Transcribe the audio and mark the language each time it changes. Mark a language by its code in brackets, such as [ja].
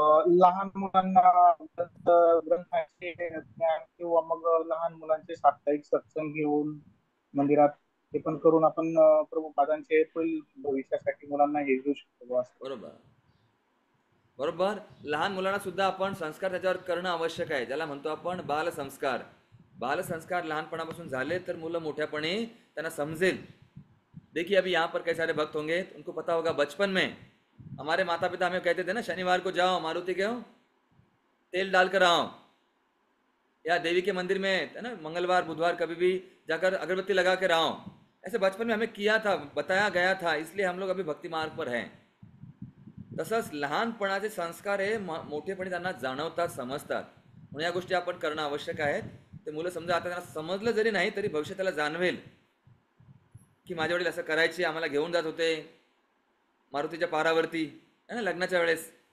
[mr] लहान मुलांना ग्रंथाचे ज्ञान किंवा मग लहान मुलांचे साप्ताहिक सत्संग घेऊन मंदिरात ते पण करून आपण प्रभुपादांचे पुढील भविष्यासाठी मुलांना हे देऊ शकतो. बरोबर बरोबर. लहान मुलांना सुद्धा आपण संस्कार त्याच्यावर करणं आवश्यक आहे, ज्याला म्हणतो आपण बालसंस्कार. बालसंस्कार लहानपणापासून झाले तर मुलं मोठ्यापणी त्यांना समजेल. [hi] देखिए अभी यहाँ पर कई सारे भक्त होंगे, उनको पता होगा बचपन में हमारे माता पिता हमें कहते थे ना, शनिवार को जाओ मारुति के तेल डाल कर आओ, या देवी के मंदिर में है ना मंगलवार बुधवार कभी भी जाकर अगरबत्ती लगा कर आओ. ऐसे बचपन में हमें किया था, बताया गया था, इसलिए हम लोग अभी भक्ति मार्ग पर हैं. [mr] तसंच लहानपणाचे संस्कार हे मोठेपणी त्यांना जाणवतात, समजतात. म्हणून या गोष्टी आपण करणं आवश्यक आहेत. ते मुलं समजा आता त्यांना समजलं जरी नाही तरी भविष्यात त्याला जाणवेल की माझे वडील असं करायचे, आम्हाला घेऊन जात होते मारुतीच्या पारावरती है ना लग्नाच्या वेळेस.